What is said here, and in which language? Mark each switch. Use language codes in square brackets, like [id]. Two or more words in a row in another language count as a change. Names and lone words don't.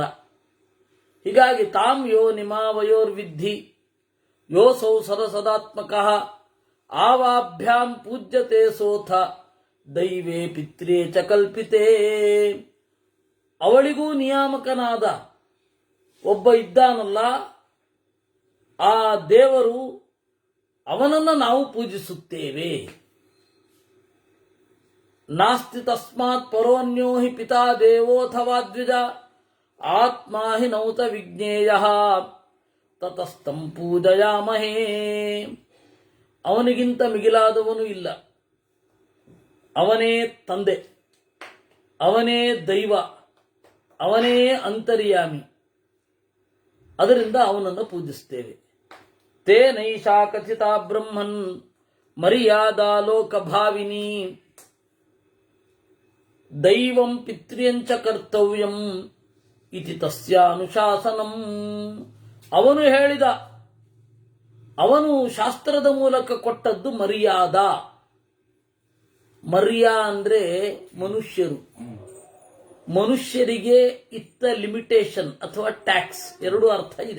[sa] ಹೀಗಾಗಿ ತಾಂ ಯೋ ನಿಮಾವಯೋರ್ವಿದ್ಧಿ ಯೋಸೌ ಸರಸದಾತ್ಮಕ ಆವಾಭ್ಯಾಂ ಪೂಜ್ಯತೆ ಸೋಥ ದೈವೇ ಪಿತ್ರೇ ಚ ಕಲ್ಪಿತೇ. [kn] ಅವಳಿಗೂ ನಿಯಾಮಕನಾದ ಒಬ್ಬ ಇದ್ದಾನಲ್ಲ, ಆ ದೇವರು, ಅವನನ್ನು ನಾವು ಪೂಜಿಸುತ್ತೇವೆ. [sa] ನಾಸ್ತಿ ತಸ್ಮಾತ್ ಪರೋನ್ಯೋ ಹಿ ಪಿತಾ ದೇವೋಥವಾ ದ್ವಿಜ ಆತ್ಮಾ ಹಿ ನೌತ ವಿಜ್ಞೇಯ ತತಸ್ತಂ ಪೂಜಯಾಮಹೇ. [kn] ಅವನಿಗಿಂತ ಮಿಗಿಲಾದವನು ಇಲ್ಲ. ಅವನೇ ತಂದೆ, ಅವನೇ ದೈವ, ಅವನೇ ಅಂತರ್ಯಾಮಿ. ಅದರಿಂದ ಅವನನ್ನು ಪೂಜಿಸ್ತೇವೆ. [sa] ತೇ ನೈಷಾ ಕಥಿತಾ ಬ್ರಹ್ಮನ್ ಮರ್ಯಾದಾ ಲೋಕಭಾವಿನಿ ದೈವಂ ಪಿತ್ರ್ಯಂಚ ಕರ್ತವ್ಯಂ ಇತಿ ತಸ್ಯಾನುಶಾಸನಂ. [kn] ಅವನು ಹೇಳಿದ, ಅವನು ಶಾಸ್ತ್ರದ ಮೂಲಕ ಕೊಟ್ಟದ್ದು ಮರ್ಯಾದ. ಮರ್ಯಾ ಅಂದ್ರೆ ಮನುಷ್ಯರು. ಮನುಷ್ಯರಿಗೆ ಇತ್ತ ಲಿಮಿಟೇಷನ್ ಅಥವಾ ಟ್ಯಾಕ್ಸ್ ಎರಡು ಅರ್ಥ ಇದೆ.